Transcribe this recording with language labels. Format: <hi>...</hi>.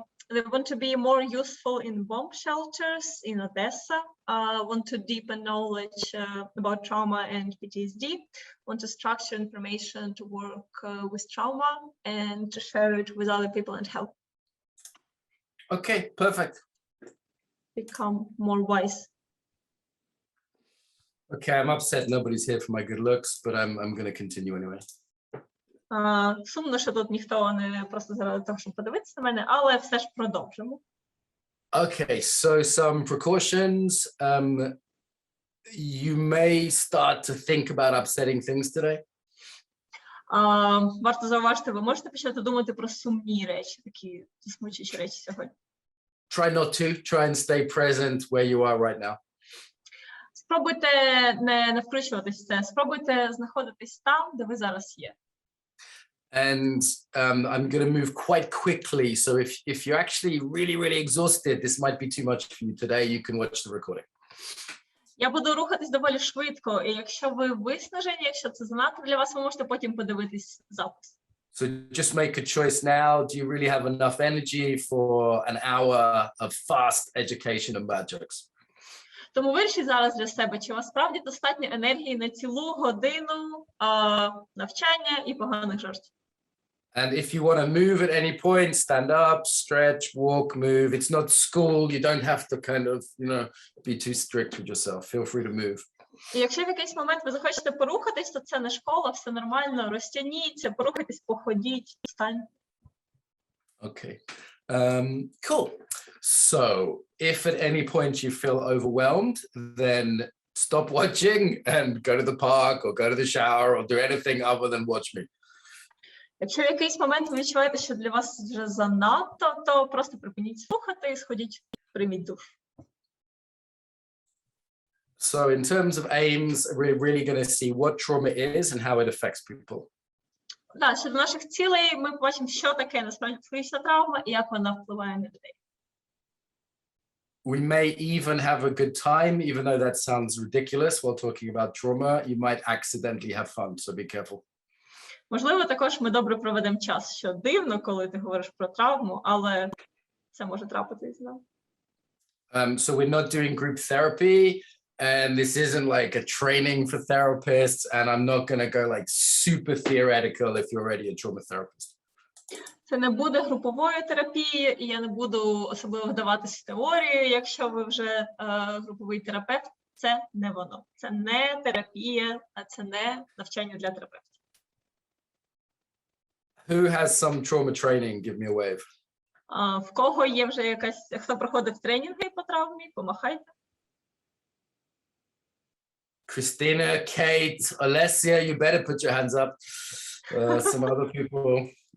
<en>They want to be more useful in bomb shelters in Odessa, want to deepen knowledge about trauma and PTSD, want to structure information to work with trauma and to share it with other people and help. Okay, perfect. Become more wise. Okay, I'm upset nobody's here for my good looks, but I'm going to continue anyway.</en> <uk>Сумно, що тут ніхто не просто заради того, щоб подивитися на мене, але все ж продовжимо.</uk> <en>Okay, so some precautions. You may start to think about upsetting things today.</en> <uk>Варто зауважити, ви можете почати думати про сумні речі, такі засмучуючі речі сьогодні.</uk> <en>Try not to. Try and stay present where you are right now.</en> <uk>Спробуйте не вкручуватись в це, спробуйте знаходитись там, де ви зараз є.</uk> <en>And I'm going to move quite quickly. So if you're actually really, really exhausted, this might be too much for you today. You can watch the recording.</en> <uk>Я буду рухатись доволі швидко, і якщо ви виснажені, якщо це занадто для вас, ви можете потім подивитись запис.</uk> <en>So just make a choice now. Do you really have enough energy for an hour of fast education and bad jokes?</en> <uk>Тому вирішіть зараз для себе, чи у вас справді достатньо енергії на цілу годину навчання і поганих жартів.</uk> <en>And if you want to move at any point, stand up, stretch, walk, move. It's not school. You don't have to kind of, be too strict with yourself. Feel free to move.</en> <uk>І якщо в якийсь момент ви захочете порухатись, то це не школа, все нормально, розтягніться, порухайтесь, походіть, встаньте.</uk> <en>Okay, cool. So if at any point you feel overwhelmed, then stop watching and go to the park or go to the shower or do anything other than watch me.</en> <uk>Якщо в якийсь момент ви відчуваєте, що для вас вже занадто, то просто припиніть слухати і сходіть, прийміть душ.</uk> <en>So in terms of aims, we're really going to see what trauma is and how it affects people.</en> <uk>Да, щодо наших цілей ми побачимо, що таке насправді психологічна травма і як вона впливає на людей.</uk> <en>We may even have a good time, even though that sounds ridiculous while talking about trauma. You might accidentally have fun, so be careful.</en> <uk>Можливо, також ми добре проведемо час, що дивно, коли ти говориш про травму, але це може трапитись, да?</uk> <en>So we're not doing group therapy, and this isn't like a training for therapists, and I'm not going to go like super theoretical if you're already a trauma therapist.</en> <uk>Це не буде групової терапії, і я не буду особливо вдаватися в теорію, якщо ви вже груповий терапевт. Це не воно. Це не терапія, а це не навчання для терапевтів.</uk> <en>Who has some trauma training? Give me a wave.</en> <uk>В кого є вже якась, хто проходив тренінги по травмі, помахайте.</uk> <en>Christina, Kate, Alessia, you better put your hands up. Some other people.</en>